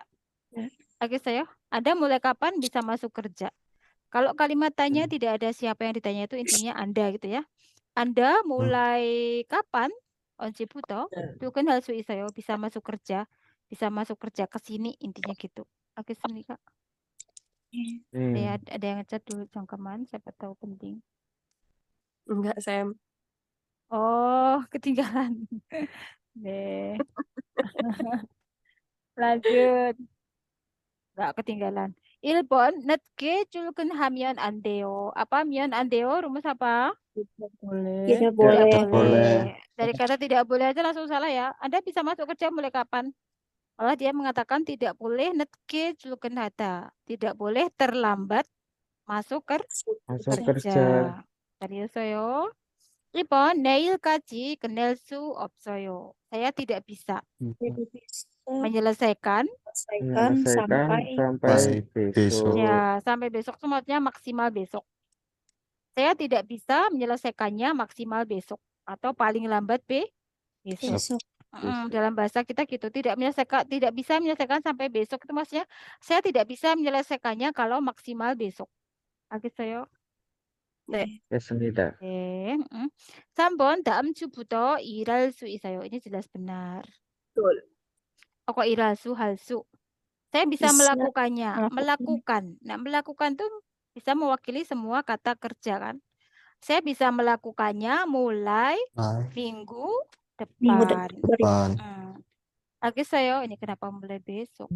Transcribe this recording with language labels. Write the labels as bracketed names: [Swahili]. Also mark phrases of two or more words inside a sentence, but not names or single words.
[Indonesian] Alright, Anda mulai kapan bisa masuk kerja? Kalau kalimat tanya tidak ada siapa yang ditanya itu intinya Anda gitu ya. Anda mulai kapan? [Korean] 언제부터? 출근할 수 있어요. [Indonesian] Bisa masuk kerja. Bisa masuk kerja ke sini intinya gitu. [Korean] 알겠습니까? [Indonesian] Ya, ada yang ngechat dulu jangkaman, siapa tahu penting. Enggak, saya Oh, ketinggalan. 네. lanjut. Nggak ketinggalan. [Korean] 1번, 늦게 출근하면 안 돼요. [Indonesian] Apa [Korean] 면 안 돼요? [Indonesian] rumus apa? Tidak boleh. Tidak Tidak boleh. boleh. Dari kata tidak boleh aja langsung salah ya. Anda bisa masuk kerja mulai kapan? Malah dia mengatakan tidak boleh [Korean] 늦게 출근하다. [Indonesian] Tidak boleh terlambat masuk Masuk kerja. kerja. Serius요? [Korean] 1번, 내일까지 끝낼 수 없어요. [Indonesian] Saya tidak bisa Tidak bisa menyelesaikan. Menyelesaikan sampai besok. Ya, sampai besok itu maksudnya maksimal besok. Saya tidak bisa menyelesaikannya maksimal besok atau paling lambat besok. besok. Dalam bahasa kita gitu, tidak bisa menyelesaikan sampai besok itu maksudnya saya tidak bisa menyelesaikannya kalau maksimal besok. [Korean] 알겠어요? 네. 됐습니다. 네. 3번 다음 주부터 일할 수 있어요. [Indonesian] Ini jelas benar. Betul. [Korean] Kok 일할 수, 할 수. [Indonesian] Saya bisa Bisa melakukannya. melakukan. Melakukan. Nah, melakukan tuh bisa mewakili semua kata kerja kan. Saya bisa melakukannya mulai minggu Minggu depan. 알겠어요. Ini kenapa mulai besok?